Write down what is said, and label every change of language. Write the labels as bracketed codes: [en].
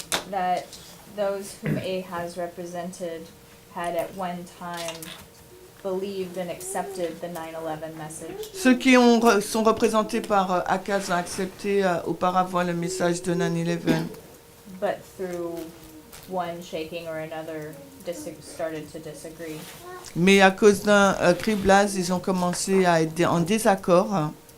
[en] that those whom Ahaz represented had at one time believed and accepted the 9/11 message, [fr] ceux qui sont représentés par Akaz ont accepté auparavant le message de 9/11. [en] but through one shaking or another started to disagree. [fr] Mais à cause d'un criblage, ils ont commencé à être en désaccord